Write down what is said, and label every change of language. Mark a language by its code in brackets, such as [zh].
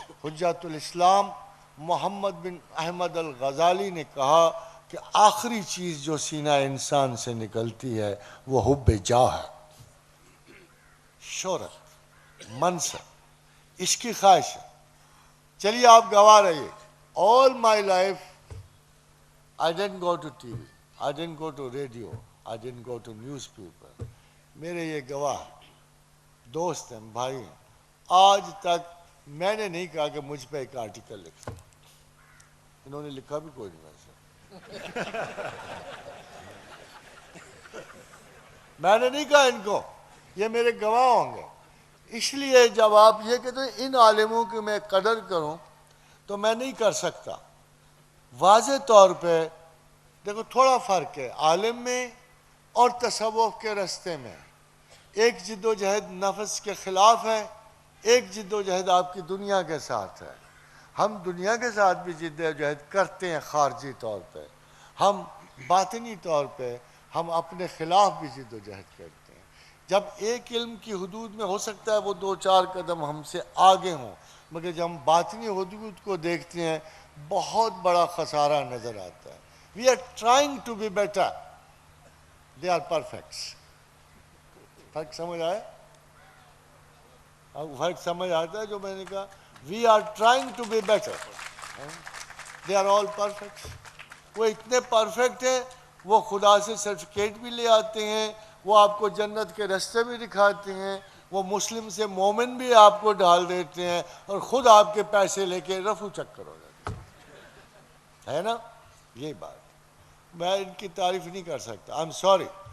[ur] حجت الاسلام محمد بن احمد الغزالی نے کہا کہ آخری چیز جو سینہ انسان سے نکلتی ہے وہ حب جاہ ہے، شہرت، منصب، اس کی خواہش ہے. چلیے آپ گواہ رہیے. [en] All my life I didn't go to TV, I didn't go to radio, I didn't go to newspaper. [ur] میرے یہ گواہ دوست ہیں، بھائی ہیں. آج تک میں نے نہیں کہا کہ مجھ پہ ایک آرٹیکل لکھا. انہوں نے لکھا بھی کوئی نہیں ویسے. میں نے نہیں کہا ان کو، یہ میرے گواہ ہوں گے. اس لیے جب آپ یہ کہتے ہیں ان عالموں کی میں قدر کروں تو میں نہیں کر سکتا. واضح طور پہ دیکھو تھوڑا فرق ہے عالم میں اور تصوف کے رستے میں. ایک جد و جہد نفس کے خلاف ہے، ایک جد و جہد آپ کی دنیا کے ساتھ ہے. ہم دنیا کے ساتھ بھی جد و جہد کرتے ہیں خارجی طور پہ، ہم باطنی طور پہ ہم اپنے خلاف بھی جد و جہد کرتے ہیں. جب ایک علم کی حدود میں ہو سکتا ہے وہ 2-4 قدم ہم سے آگے ہوں، مگر جب ہم باطنی حدود کو دیکھتے ہیں بہت بڑا خسارہ نظر آتا ہے. [en] We are trying to be better. They are perfects. [ur] فرق سمجھ آیا؟ آپ کو فرق سمجھ آتا ہے جو میں نے کہا؟ [en] We are trying to be better. They are all perfect. [ur] وہ اتنے پرفیکٹ ہیں، وہ خدا سے سرٹیفکیٹ بھی لے آتے ہیں، وہ آپ کو جنت کے رستے بھی دکھاتے ہیں، وہ مسلم سے مومن بھی آپ کو ڈال دیتے ہیں، اور خود آپ کے پیسے لے کے رفو چکر ہو جاتے ہیں، ہے نا؟ یہ بات میں ان کی تعریف نہیں کر سکتا. [en] I am sorry.